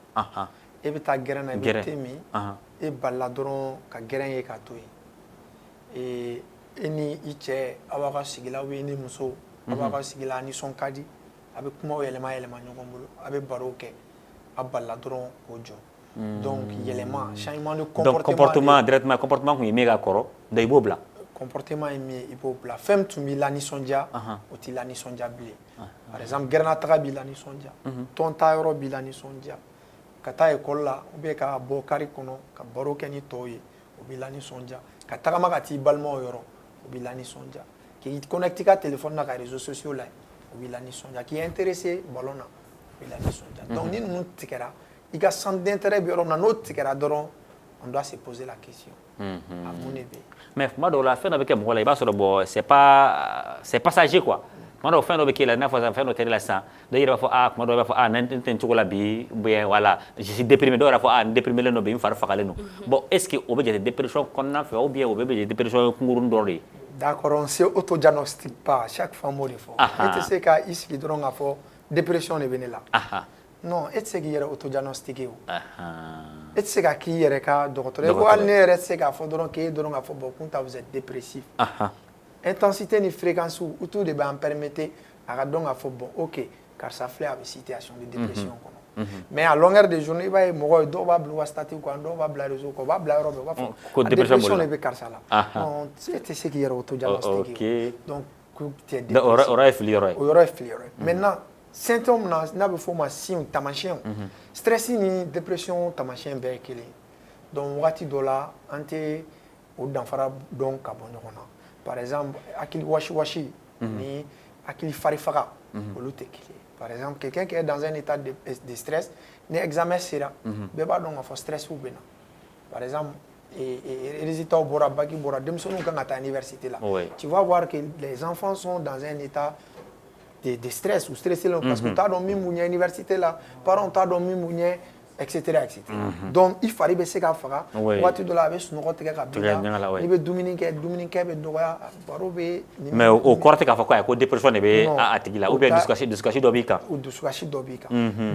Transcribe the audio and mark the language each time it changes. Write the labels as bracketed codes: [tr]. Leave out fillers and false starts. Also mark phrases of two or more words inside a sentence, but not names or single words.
[bm] E bɛ taa gɛrɛn na i bɛ te min e balila dɔrɔn ka gɛrɛn ye k'a to yen. E ni i cɛ aw b'a ka sigi la [fr] ou bien [bm] i ni muso aw b'a ka sigi la a nisɔn ka di a bɛ kumaw yɛlɛma yɛlɛma ɲɔgɔn bolo a bɛ barow kɛ a balila dɔrɔn k'o jɔ. [fr] Donc yɛlɛma changement de comportement. Donc comportement directement comportement [bm] kun ye min ka kɔrɔ donc i b'o bila. Comportement ye min ye i b'o bila fɛn min tun b'i lanisɔndiya o t'i lanisɔndiya bilen. [fr] Par exemple [bm] gɛrɛnna taga b'i lanisɔndiya tɔn ta yɔrɔ b'i lanisɔndiya ka taa école la [fr] ou bien [bm] ka bɔ kari kɔnɔ ka baro kɛ ni tɔw ye o b'i lanisɔndiya ka tagama ka t'i balimaw yɔrɔ o b'i lanisɔndiya k'i connecter i ka téléphone na ka [fr] réseaux sociaux [bm] la o b'i lanisɔndiya k'i intéressé ballon na o b'i lanisɔndiya. Donc ni ninnu tigɛra i ka [fr] centre d'intérêt [bm] bɛ yɔrɔ min na n'o tigɛra dɔrɔn [fr] on doit se poser la question [bm] a mun de bɛ yen. Mais tuma dɔw la fɛn dɔ bɛ kɛ mɔgɔ la i b'a sɔrɔ [fr] bon c'est passager quoi. [bm] Tuma dɔw fɛn dɔ bɛ k'e la i n'a fɔ fɛn dɔ kɛra la sisan dɔw yɛrɛ b'a fɔ tuma dɔw b'a fɔ ne tɛ nin cogo la bi [fr] bien voilà je suis déprimé [bm] dɔw yɛrɛ fɔ n déprimé len don bi n fari fagalen don. [fr] Bon est ce que [bm] o bɛ jate dépression kɔnɔna fɛ [fr] ou bien [bm] o bɛ jate dépression kunkurunin dɔ de ye. [fr] D'accord, on se autodiagnostique pas chaque fois [bm] m'o de fɔ. E tɛ se ka i sigi dɔrɔn k'a fɔ dépression de bɛ ne la. Non, e tɛ se k'i yɛrɛ autodiagnostiquer o. E tɛ se ka k'i yɛrɛ ka dɔgɔtɔrɔ ye ko hali ne yɛrɛ tɛ se k'a fɔ dɔrɔn k'e dɔrɔn k'a fɔ bon kunta [fr] vous êtes dépressif. [bm] Intensité ni fréquence u tout de b'an permettre a ka dɔn k'a fɔ [fr] bon ok [bm] karisa filɛ a bɛ [fr] situation de dépression [bm] kɔnɔ. [fr] Mais à longueur de journée [bm] i b'a ye mɔgɔ dɔw b'a bila u ka statut kan dɔw b'a bila réseau kan u b'a bila yɔrɔ bɛɛ u b'a fɔ a dépression de bɛ karisa la. Non e tɛ se k'i yɛrɛ autodiagnostiquer o. [fr] Donc tu es dépressif. [bm] O yɔrɔ ye fili yɔrɔ ye. O yɔrɔ ye fili yɔrɔ ye. [fr] Maintenant symptômes [bm] n'a bɛ fɔ o ma signe taamasiyɛnw stress ni dépression taamasiyɛn bɛɛ ye kelen donc wagati dɔ la an tɛ o danfara dɔn ka bɔ ɲɔgɔn na [fr] par exemple [bm] hakili wasi ni hakili fari faga olu tɛ kelen [fr] par exemple quelqu'un qui est dans un état de stress [bm] ni examen sera bɛɛ b'a dɔn k'a fɔ stressiw bɛ na [fr] par exemple [bm] résultats bɔra bac bɔra denmisɛnninw kan ka taa université la [fr] tu vas voir que les enfants sont dans un état de stress ou stressé parce que [bm] t'a dɔn min b'u ɲɛ université la parents t'a dɔn min b'u ɲɛ etc. Donc i fari bɛ se ka faga waati dɔ la a bɛ sunɔgɔ tigɛ ka bin n'i bɛ dumuni kɛ dumunikɛ bɛ dɔgɔya baro bɛ. Mais o kɔrɔ tɛ k'a fɔ ko ayi ko dépression de bɛ a tigi la [fr] ou bien [bm] dusukasi dɔ b'i kan. O dusukasi dɔ b'i kan.